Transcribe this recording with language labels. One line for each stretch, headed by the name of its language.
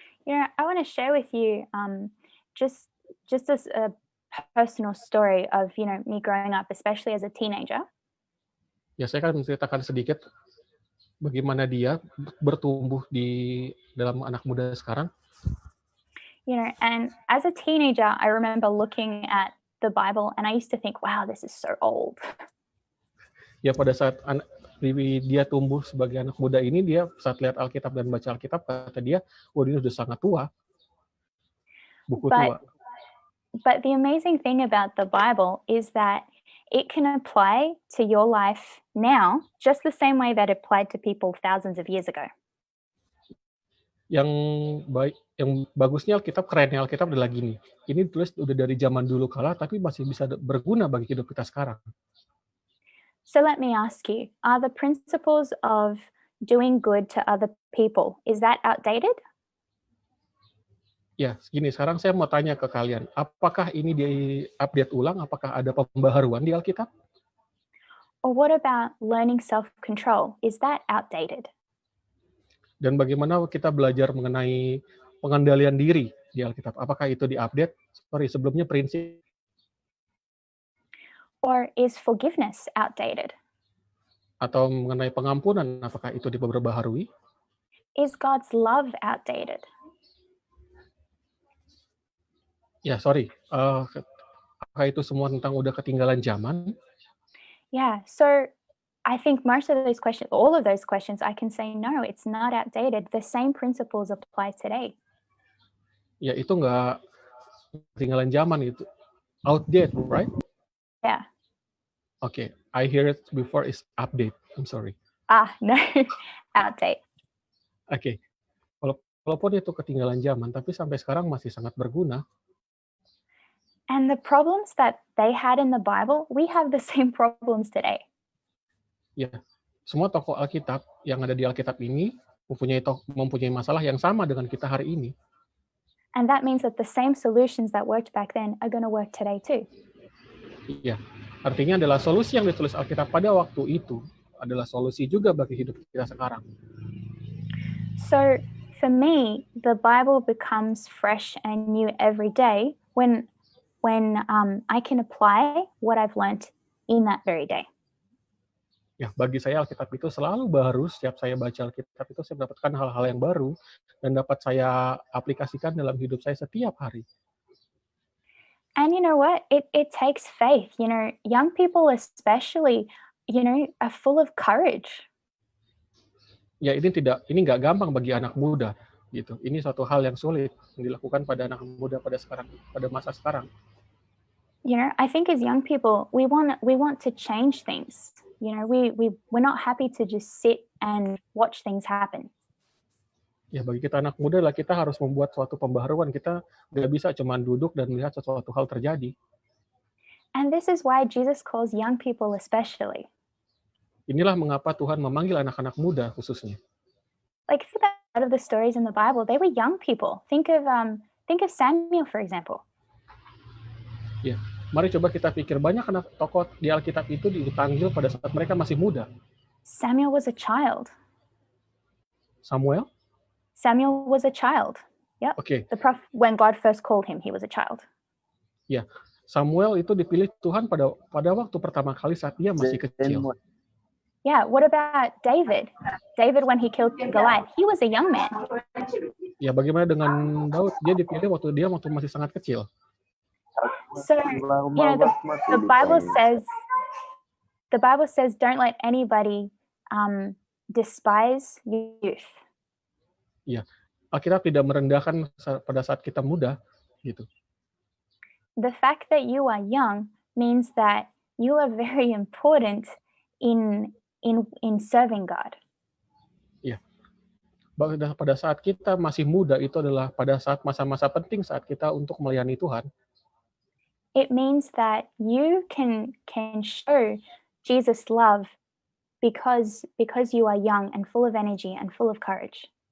English: I want to share with you just as a personal story of me growing up, especially as a teenager.
Indonesian: Ya, saya akan menceritakan sedikit bagaimana dia bertumbuh di dalam anak muda sekarang.
English: And as a teenager, I remember looking at the Bible and I used to think, wow, this is so old.
Indonesian: Ya, pada saat dia tumbuh sebagai anak muda ini, dia saat lihat Alkitab dan baca Alkitab, kata dia, wah, ini sudah sangat tua. Buku tua.
English: But the amazing thing about the Bible is that it can apply to your life now, just the same way that it applied to people thousands of years ago.
Indonesian: Yang bagusnya Alkitab, kerennya Alkitab adalah gini. Ini ditulis udah dari zaman dulu kala, tapi masih bisa berguna bagi hidup kita sekarang.
English: So let me ask you, are the principles of doing good to other people, is that outdated?
Indonesian: Ya, gini, sekarang saya mau tanya ke kalian, apakah ini di-update ulang, apakah ada pembaharuan di Alkitab?
English: Or what about learning self-control, is that outdated?
Indonesian: Dan bagaimana kita belajar mengenai pengendalian diri di Alkitab, apakah itu di-update? Sebelumnya prinsip.
English: Or is forgiveness outdated?
Indonesian: Atau mengenai pengampunan, apakah itu diperbaharui?
English: Is God's love outdated?
Indonesian: Ya, apakah itu semua tentang udah ketinggalan zaman?
English: Yeah, so I think most of those questions, all of those questions, I can say no, it's not outdated. The same principles apply today.
Indonesian: Ya, itu nggak ketinggalan zaman, itu outdated,
English: right? Yeah. Okay, I hear it before is update. I'm sorry. No, outdate.
Indonesian: Okay, walaupun itu ketinggalan zaman, tapi sampai sekarang masih sangat berguna.
English: And the problems that they had in the Bible, we have the same problems today.
Indonesian: Ya, semua tokoh Alkitab yang ada di Alkitab ini mempunyai masalah yang sama dengan kita hari ini.
English: And that means that the same solutions that worked back then are going to work today too.
Indonesian: Iya, artinya adalah solusi yang ditulis Alkitab pada waktu itu adalah solusi juga bagi hidup kita sekarang.
English: So, for me, the Bible becomes fresh and new every day when I can apply what I've learned in that very day.
Indonesian: Ya, bagi saya Alkitab itu selalu baru. Setiap saya baca Alkitab itu saya mendapatkan hal-hal yang baru dan dapat saya aplikasikan dalam hidup saya setiap hari.
English: And you know what? It takes faith. Young people especially, are full of courage.
Indonesian: Ya, ini nggak gampang bagi anak muda gitu. Ini suatu hal yang sulit yang dilakukan pada anak muda pada masa sekarang.
English: I think as young people, we want to change things. We're not happy to just sit and watch things happen.
Indonesian: Ya, bagi kita anak muda lah, kita harus membuat suatu pembaharuan. Kita nggak bisa cuma duduk dan melihat sesuatu hal terjadi.
English: And this is why Jesus calls young people especially.
Indonesian: Inilah mengapa Tuhan memanggil anak-anak muda khususnya.
English: Like, think of the stories in the Bible, they were young people. Think of Samuel, for example.
Indonesian: Ya, mari coba kita pikir banyak anak tokoh di Alkitab itu dipanggil pada saat mereka masih muda.
English: Samuel was a child. Samuel? Samuel was a child. Yep.
Indonesian: Oke.
English: The prophet, when God first called him, he was a child.
Indonesian: Ya, Samuel itu dipilih Tuhan pada waktu pertama kali saat dia masih kecil.
English: Yeah, what about David? David, when he killed Goliath, he was a young man.
Indonesian: Ya, bagaimana dengan Daud? Dia dipilih waktu masih sangat kecil.
English: So, you know, the Bible says, don't let anybody despise youth.
Indonesian: Ya, Alkitab tidak merendahkan pada saat kita muda, gitu.
English: The fact that you are young means that you are very important in serving God.
Indonesian: Ya, pada saat kita masih muda itu adalah pada saat masa-masa penting saat kita untuk melayani Tuhan.
English: It means that you can show Jesus' love because you are young and full of energy and full of courage.